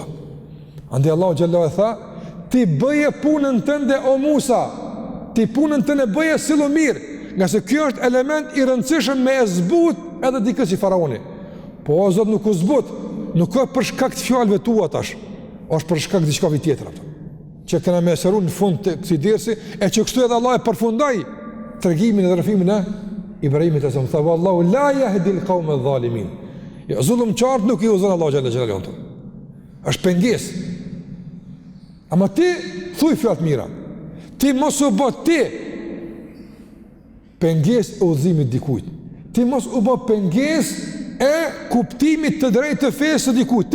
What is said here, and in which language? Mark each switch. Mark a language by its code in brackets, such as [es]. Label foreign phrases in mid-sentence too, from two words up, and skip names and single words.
[sq] Andaj Allahu xhallahu e tha, ti bëje punën tënde o Musa, ti punën tënde bëje sillu mirë, nga se kjo është element i rëndësishëm me e zbut edhe dikës i faraoni. Po o Zot nuk u zbut, nuk ka për shkak të fjalëve tua tash, është për shkak të diçka tjetër atë. Që kena me sëru në fund të këtij dersi, e që kështu edhe Allah e përfundoi tregimin e rrëfimin e Ibrahimit e sa më tha Allahu [ar] لا يهدي القوم الظالمين. [sq] Ja zullumçart nuk i uzon Allahu [ar] جل جلاله. [sq] Është pengesë. Ama ti thuj fjalë mira. Ti mos u bë ti pengesë e udhëzimit dikujt. Ti mos u bë pengesë e kuptimit të drejtë të fesë së dikujt.